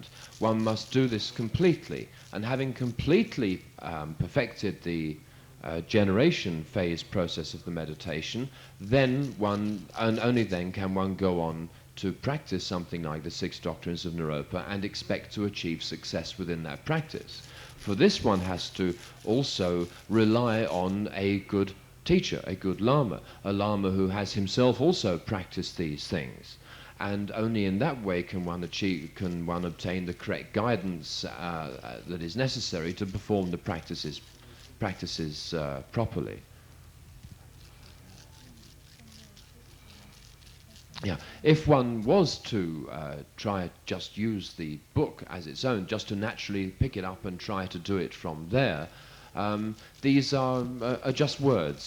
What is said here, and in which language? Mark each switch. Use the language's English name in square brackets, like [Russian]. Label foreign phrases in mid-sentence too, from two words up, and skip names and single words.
[English] One must do this completely, and having completely perfected the generation phase process of the meditation, then and only then can one go on to practice something like the six doctrines of Naropa and expect to achieve success within that practice. For this, one has to also rely on a good teacher, a good lama, a lama who has himself also practiced these things. And only in that way can one obtain the correct guidance that is necessary to perform the practices properly. Yeah, if one was to try just use the book as its own, just to naturally pick it up and try to do it from there, these are just words.